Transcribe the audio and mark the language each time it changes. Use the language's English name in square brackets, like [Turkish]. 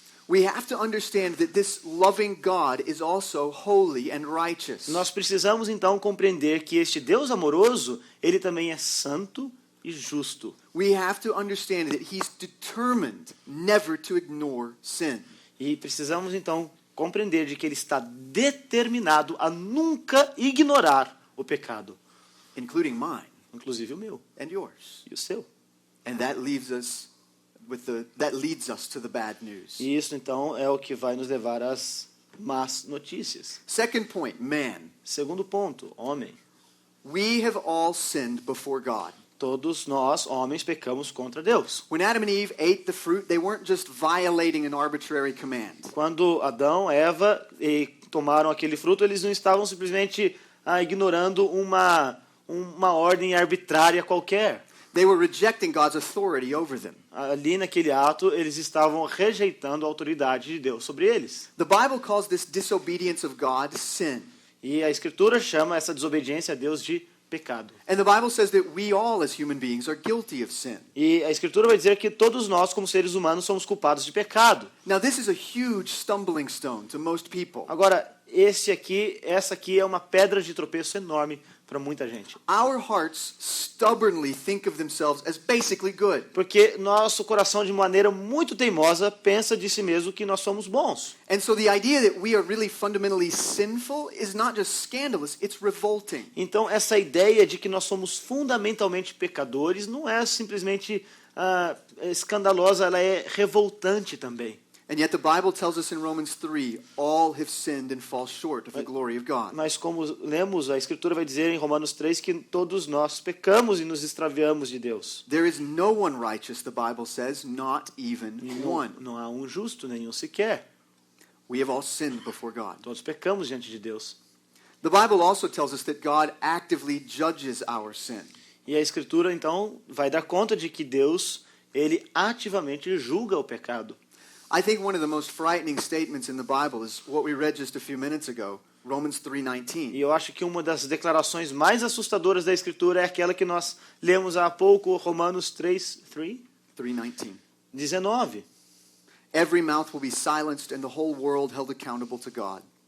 [English] we have to understand that this loving God is also holy and righteous. [Portuguese] nós precisamos então compreender que este Deus amoroso, ele também é santo e justo. [English] We have to understand that he's determined never to ignore sin. [Portuguese] E precisamos então compreender de que ele está determinado a nunca ignorar o pecado, [English] including mine [Portuguese] inclusive o meu [English] and yours. [Portuguese] e o seu. [English] And that leaves us that leads us to the bad news. [Portuguese] E isso então é o que vai nos levar às más notícias. [English] Second point, man. [Portuguese] Segundo ponto, homem. [English] We have all sinned before God. [Portuguese] Todos nós, homens, pecamos contra Deus. [English] When Adam and Eve ate the fruit, they weren't just violating an arbitrary command. [Portuguese] Quando Adão, Eva tomaram aquele fruto, eles não estavam simplesmente ignorando uma ordem arbitrária qualquer. [English] They were rejecting God's authority over them. [Portuguese] Ali naquele ato, eles estavam rejeitando a autoridade de Deus sobre eles. [English] The Bible calls this disobedience of God sin. [Portuguese] E a Escritura chama essa desobediência a Deus de pecado. [English] And the Bible says that we all as human beings are guilty of sin. [Portuguese] E a Escritura vai dizer que todos nós, como seres humanos, somos culpados de pecado. [English] Now this is a huge stumbling stone to most people. [Portuguese] Agora, essa aqui é uma pedra de tropeço enorme para muita gente. [English] Our hearts stubbornly think of themselves as basically good. [Portuguese] Porque nosso coração, de maneira muito teimosa, pensa de si mesmo que nós somos bons. [English] And so the idea that we are really fundamentally sinful is not just scandalous, it's revolting. [Portuguese] Então, essa ideia de que nós somos fundamentalmente pecadores não é simplesmente escandalosa, ela é revoltante também. [English] And yet the Bible tells us in Romans 3, all have sinned and fall short of the glory of God. [Portuguese] Mas como lemos, a Escritura vai dizer em Romanos 3 que todos nós pecamos e nos extraviamos de Deus. [English] There is no one righteous, the Bible says, not even one. [Portuguese] Não há um justo, nenhum sequer. [English] We have all sinned before God. [Portuguese] Todos pecamos diante de Deus. [English] The Bible also tells us that God actively judges our sin. [Portuguese] E a Escritura, então, vai dar conta de que Deus, ele ativamente julga o pecado. [English] I think one of the most frightening statements in the Bible is what we read just a few minutes ago, Romans 3:19. [Portuguese] E eu acho que uma das declarações mais assustadoras da Escritura é aquela que nós lemos há pouco, Romanos 3:19. [English] Every mouth will be silenced and the whole world held accountable to God.